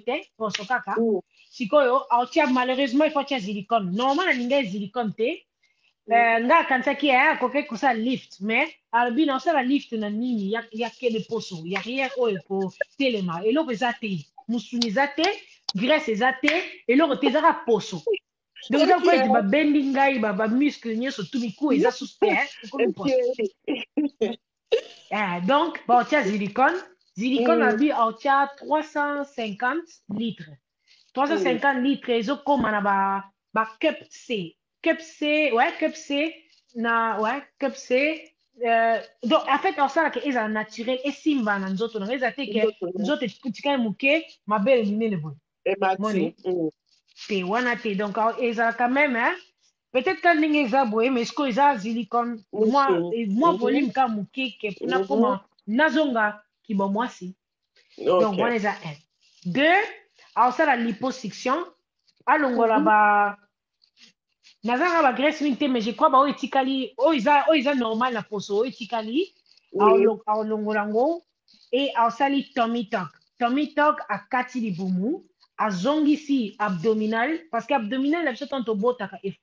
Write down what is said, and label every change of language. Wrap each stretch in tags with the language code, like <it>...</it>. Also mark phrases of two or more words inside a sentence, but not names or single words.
<ln>te poso kaka sikoyo aotia</ln> <fr>malheureusement il faut</fr> <ln>atia silicone normalement nalinga silicone te nga akanisaki akoki kosala lift mais alobi naosala lift na nini ya kede poso ya rien oyo ekotelema eloko eza te musuni eza te graisse eza te eloko te ezaka poso donc eza ko ete babendi ngai bamuscle nyonso tu miku eza susu te ekomi poso donc baotia silicone abi aotia 350 litres 350 litres ezokoma na ba</ln> <en>cup C cup C</en> <fr>donc en fait</fr> <ln>osalaka ezala naturel esimba na nzoto nanga eza te ke nzoto etikali moke mabele minene boye te wana te donc ezalaka</ln> <fr>même peut-être</fr> <ln>ka ndenge eza boye mais sikoyo eza silicone mwa volume ka moke ke mpona koma nazonga kibo mwasi donc wana eza 1 2 aosala liposuction alongola nazanga bagraisse mingi te</ln> <fr>mais je crois</fr> <ln>baoyo etikali oyo eza normal na poso oyo etikali aolongola yango e aosali</ln> <en>tummy tuck</en> <ln>akati libumu azongisi abdominal</ln> <fr>parce que abdominal</fr> <ln>na biso ntango tobotaka</ln>